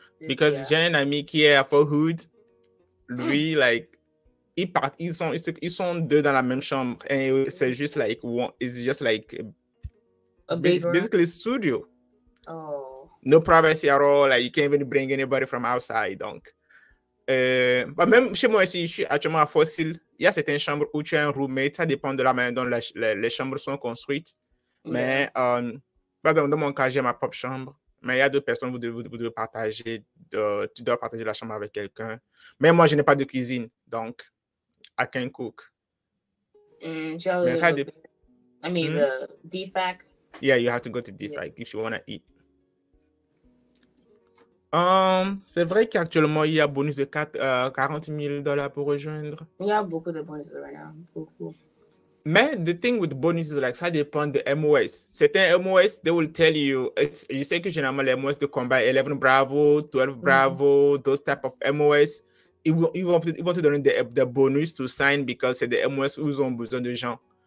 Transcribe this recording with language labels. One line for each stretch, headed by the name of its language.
English: Because
French: j'ai un ami qui est à Fort Hood, lui, like, ils sont deux dans la même chambre, et c'est juste like
English: it's just like basically studio. Oh. No privacy at all, like you can't even bring anybody from outside.
French: Donc, même chez moi ici, je suis actuellement à Fossil. Il y a certaines chambres où tu as un roommate, ça dépend de la manière dont les chambres sont construites. Mais dans mon cas, j'ai ma propre chambre. Mais il y a d'autres personnes, vous devez partager tu dois partager la chambre avec quelqu'un. Mais moi, je n'ai pas de cuisine, donc
English: I can cook.
French: Mais ça dépend.
English: I mean, the DFAC. Yeah, you have to go to DFAC if you want to eat.
French: C'est vrai qu'actuellement, il y a bonus de 40 000 $ pour rejoindre. Il y a beaucoup de bonus
English: right now.
French: Beaucoup. Mais
English: the thing with bonuses, like,
French: ça dépend de MOS. Certains MOS,
English: they will tell you, you
French: sais que généralement les MOS de combat 11 Bravo, 12 Bravo,
English: those type of MOS,
French: ils vont te donner des bonus
English: to sign because
French: c'est des MOS où ils ont besoin de gens.